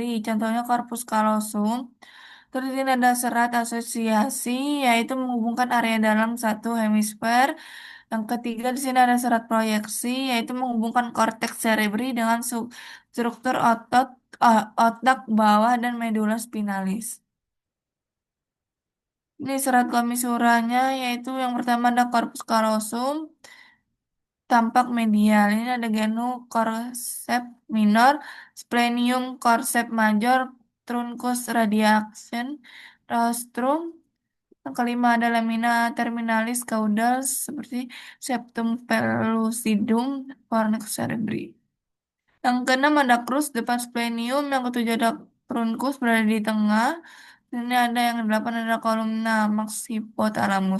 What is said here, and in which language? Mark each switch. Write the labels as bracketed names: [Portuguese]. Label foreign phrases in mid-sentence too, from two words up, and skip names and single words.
[Indonesian] Contohnya [Latin] corpus callosum. [Indonesian] Terus ini ada serat asosiasi yaitu menghubungkan area dalam satu hemisfer Yang ketiga di sini ada serat proyeksi, yaitu menghubungkan korteks cerebri dengan struktur otak bawah dan medula spinalis. Ini serat komisurannya, yaitu yang pertama ada [Latin] corpus callosum, [Indonesian] tampak medial. Ini ada [Latin] genu corceps minor, splenium corceps major, truncus radiation, rostrum. [Indonesian] Yang kelima ada [Latin] lamina terminalis [Indonesian] caudal seperti [Latin] septum pellucidum, fornix cerebri. [Indonesian] Yang keenam ada crus depan splenium, yang ketujuh ada truncus berada di tengah. Ini ada yang kedelapan ada kolumna max hypothalamus.